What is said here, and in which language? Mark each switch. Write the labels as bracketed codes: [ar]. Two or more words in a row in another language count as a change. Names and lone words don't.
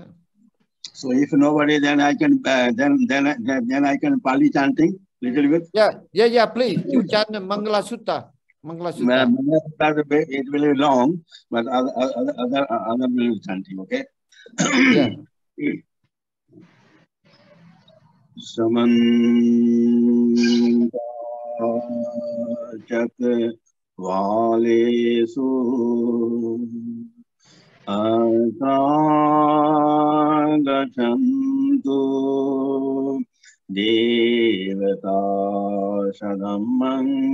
[en] So if nobody, then I can then I can Pali chanting little bit. Yeah. Please, you chant Mangala Sutta. Mangala Sutta. It will be long, but other will chanting. Okay. Yeah. [pi] Samanta Chakvalesu Atagachantu Devata Shadamang